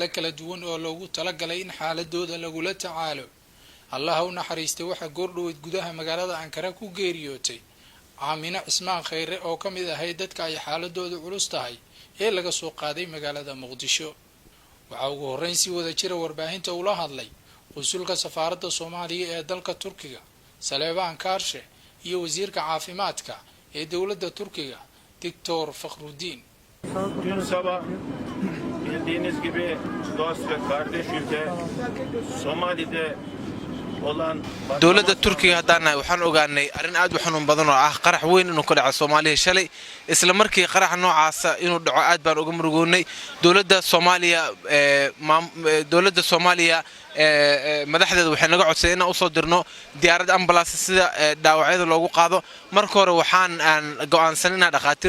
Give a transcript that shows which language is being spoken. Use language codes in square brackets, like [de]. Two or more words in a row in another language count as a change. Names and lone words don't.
[so] kala duwan oo loogu talagalay in xaaladooda lagula tacaalo Allah u naxariistay waxa goordhoweyd gudaha magaalada Ankara ku geeriyootay Aamina Ismaan Khayre oo ka mid ahay dadka ay xaaladoodu culus tahay ee laga soo qaaday magaalada Muqdisho waxa ugu horreyn si wada jira warbaahinta ula hadlay qunsulka safaaradda Soomaaliya ee dalka Turkiga Saleebaan Kaarshe iyo wasiirka caafimaadka ee dawladda Turkiga Dr. Fakhruddin [tr] Dün sabah bildiğiniz gibi dost ve kardeş ülke Somali'de olan [so] dawladda Turkiga hadana waxaan ogaanay arin aad u xanuun badan oo ah qarax weyn inuu ka dhaco Soomaaliya shalay isla markii qarax noocaas inuu dhaco aad baan uga murugoonay dawladda Soomaaliya madaxdeedu waxay naga codsadeen inaan u soo dirno diyaarad ambulance sida dhaawacyada loogu qaado marka hore waxaan go'aansan inaan dhaqaatiir